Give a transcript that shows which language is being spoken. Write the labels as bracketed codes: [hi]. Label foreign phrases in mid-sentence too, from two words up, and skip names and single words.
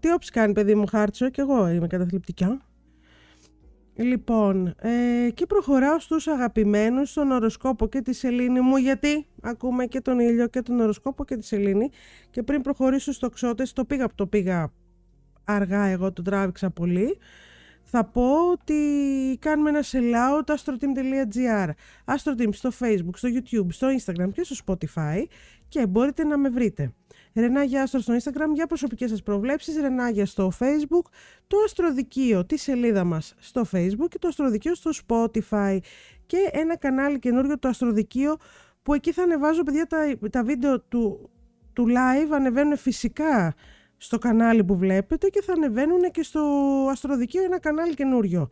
[el] Τι όψη κάνει, παιδί μου, Χάρτσο, και εγώ είμαι καταθλιπτικά. Λοιπόν, και προχωράω στους αγαπημένους, τον οροσκόπο και τη σελήνη μου, γιατί ακούμε και τον ήλιο και τον οροσκόπο και τη σελήνη. Και πριν προχωρήσω στο τοξότες, το πήγα αργά, εγώ το τράβηξα πολύ. Θα πω ότι κάνουμε ένα [en] sell out [el] astroteam.gr, astroteam στο Facebook, στο YouTube, στο Instagram και στο Spotify, και μπορείτε να με βρείτε. Ρενάγια Άστρο στο Instagram για προσωπικές σας προβλέψεις, Ρενάγια στο Facebook, το Αστροδικείο, τη σελίδα μας στο Facebook και το Αστροδικείο στο Spotify, και ένα κανάλι καινούριο, το Αστροδικείο, που εκεί θα ανεβάζω, παιδιά, τα βίντεο του live ανεβαίνουν φυσικά στο κανάλι που βλέπετε και θα ανεβαίνουν και στο Αστροδικείο, ένα κανάλι καινούριο.